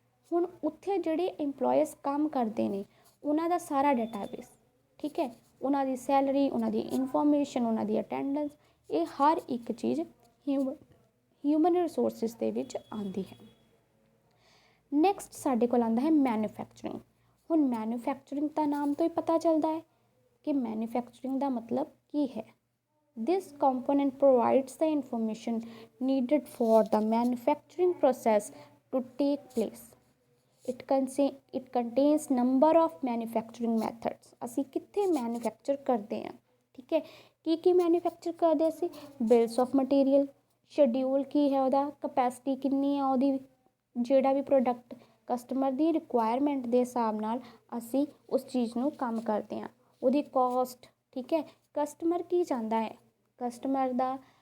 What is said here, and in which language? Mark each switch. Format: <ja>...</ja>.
<pa>ਹੁਣ ਉੱਥੇ ਜਿਹੜੇ ਇੰਪਲੋਇਜ਼ ਕੰਮ ਕਰਦੇ ਨੇ ਉਹਨਾਂ ਦਾ ਸਾਰਾ ਡਾਟਾਬੇਸ, ਠੀਕ ਹੈ, ਉਹਨਾਂ ਦੀ ਸੈਲਰੀ, ਉਹਨਾਂ ਦੀ ਇਨਫੋਰਮੇਸ਼ਨ, ਉਹਨਾਂ ਦੀ ਅਟੈਂਡੈਂਸ, ਇਹ ਹਰ ਇੱਕ ਚੀਜ਼ ਹਿਊਮਨ ਰਿਸੋਰਸਿਸ ਦੇ ਵਿੱਚ ਆਉਂਦੀ ਹੈ। ਨੈਕਸਟ ਸਾਡੇ ਕੋਲ ਆਉਂਦਾ ਹੈ ਮੈਨੂਫੈਕਚਰਿੰਗ। ਹੁਣ ਮੈਨੂਫੈਕਚਰਿੰਗ ਦਾ ਨਾਮ ਤੋਂ ਹੀ ਪਤਾ ਚੱਲਦਾ ਹੈ ਕਿ ਮੈਨੂਫੈਕਚਰਿੰਗ ਦਾ ਮਤਲਬ ਕੀ ਹੈ।</pa> <en>This component provides the information needed for the manufacturing process to take place. It contains number of manufacturing methods।</en> <pa>ਅਸੀਂ ਕਿੱਥੇ ਮੈਨੂਫੈਕਚਰ ਕਰਦੇ ਹਾਂ, ਠੀਕ ਹੈ, ਕੀ ਮੈਨੂਫੈਕਚਰ ਕਰਦੇ ਅਸੀਂ, ਬਿਲਸ ਆਫ ਮਟੀਰੀਅਲ, ਸ਼ਡਿਊਲ ਕੀ ਹੈ ਉਹਦਾ, ਕਪੈਸਿਟੀ ਕਿੰਨੀ ਹੈ ਉਹਦੀ, ਜਿਹੜਾ ਵੀ ਪ੍ਰੋਡਕਟ ਕਸਟਮਰ ਦੀ ਰਿਕੁਆਇਰਮੈਂਟ ਦੇ ਹਿਸਾਬ ਨਾਲ ਅਸੀਂ ਉਸ ਚੀਜ਼ ਨੂੰ ਕੰਮ ਕਰਦੇ ਹਾਂ, ਉਹਦੀ ਕੋਸਟ, ਠੀਕ ਹੈ, ਕਸਟਮਰ ਕੀ ਚਾਹੁੰਦਾ ਹੈ, ਕਸਟਮਰ ਦਾ,</pa>